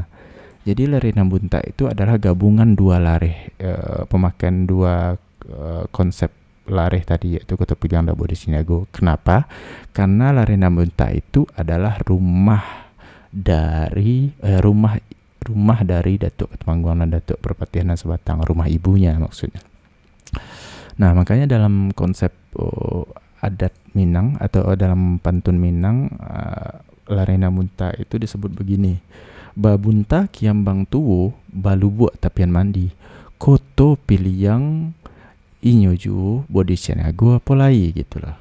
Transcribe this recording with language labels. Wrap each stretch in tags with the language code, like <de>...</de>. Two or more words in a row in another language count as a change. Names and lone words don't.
<id>Jadi Lareh Nambunta itu adalah gabungan dua lareh, pemakaian dua konsep lareh tadi, yaitu Koto Piliang dan Bodi Caniago. Kenapa? Karena Lareh Nambunta itu adalah rumah dari Datuk Ketumangguang dan Datuk Perpatian Sabatang, rumah ibunya maksudnya. Nah, makanya dalam konsep adat Minang atau dalam pantun Minang, Lareh Nambunta itu disebut begini:</id> <min>Babunta kiambang tuwo balubuak tapian mandi, Koto Piliang inyoju Bodi Caniago apolai</min> <id>gitulah.</id>